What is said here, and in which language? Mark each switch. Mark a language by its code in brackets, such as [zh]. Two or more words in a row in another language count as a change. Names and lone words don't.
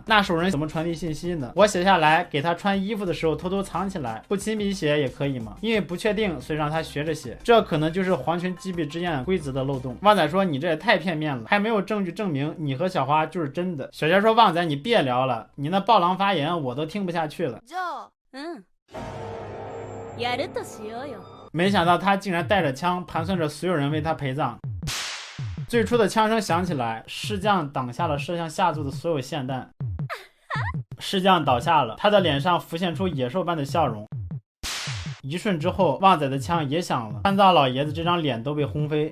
[zh] 那手人怎么传递信息呢？我写下来，给他穿衣服的时候偷偷藏起来，不亲笔写也可以吗？因为不确定，所以让他学着写。这可能就是皇权击毙之焰规则的漏洞。旺仔说你这也太片面了，还没有证据证明你和小花就是真的。小仙说旺仔你别聊了，你那暴狼发言我都听不下去了。 [ja] やるとしようよ。 [zh] 没想到他竟然带着枪，盘算着所有人为他陪葬。最初的枪声响起来，尸将挡下了射向下族的所有霰弹。尸将倒下了，他的脸上浮现出野兽般的笑容。一瞬之后，旺仔的枪也响了，参灶老爷子这张脸都被轰飞。